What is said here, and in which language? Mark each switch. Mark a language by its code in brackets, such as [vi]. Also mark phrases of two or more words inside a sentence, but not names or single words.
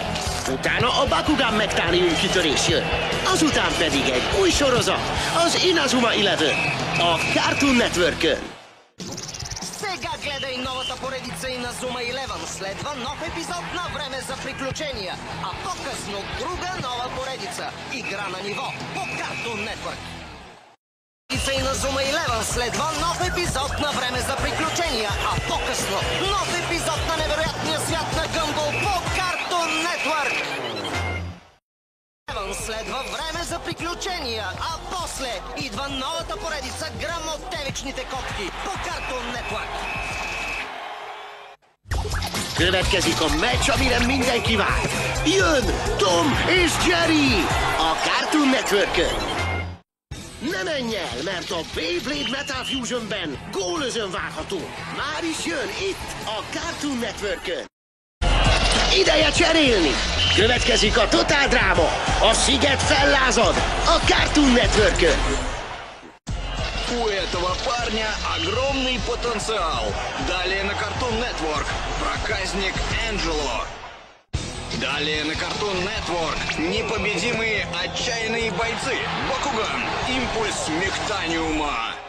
[hu] Utána a Bakugan megtáni kitörés jön. Azután pedig egy új sorozat, az Inazuma Eleven, a Cartoon Network-ön. [bg] Сега гледай новата поредица Inazuma Eleven. Следва нов епизод на Време за приключения. А по-късно друга нова поредица. Игра на ниво по Cartoon Network. Inazuma Eleven следва нов епизод на Време за приключения. А по-късно нов епизод на невероятния свят на Гъмбъл по Cartoon Network. Следва Време за приключения, а после идва новата поредица Грамотевичните котки по Cartoon Network. [hu] Következik a meccs, amire mindenki vár. Jön Tom és Jerry a Cartoon Network-ön. Ne menj el, mert a Beyblade Metal Fusionben gólözön várható. Már is jön itt a Cartoon Network-ön. Ideje cserélni! Következik a Totál Dráma, a Sziget fellázad a Cartoon Network-ön. [ru] У этого парня огромный потенциал. Далее на Cartoon Network проказник Энджело. Далее на Cartoon Network непобедимые отчаянные бойцы Бакуган, импульс Мехтаниума.